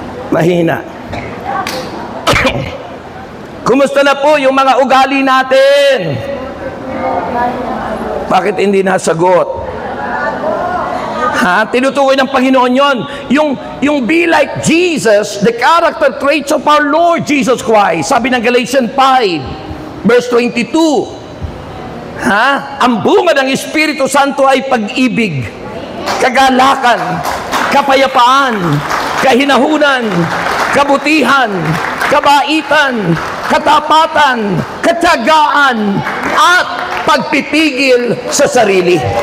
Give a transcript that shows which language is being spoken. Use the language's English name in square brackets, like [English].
[Filipino] Mahina. Kumusta na po yung mga ugali natin? Bakit hindi nasagot? Tinutukoy ng Panginoon yon. [English] Yung be like Jesus, the character traits of our Lord Jesus Christ. [Filipino] Sabi ng Galatians 5, verse 22. Ang bunga ng Espiritu Santo ay pag-ibig, kagalakan, kapayapaan, kahinahunan, kabutihan, kabaitan, katapatan, katiyagaan, at pagpipigil sa sarili.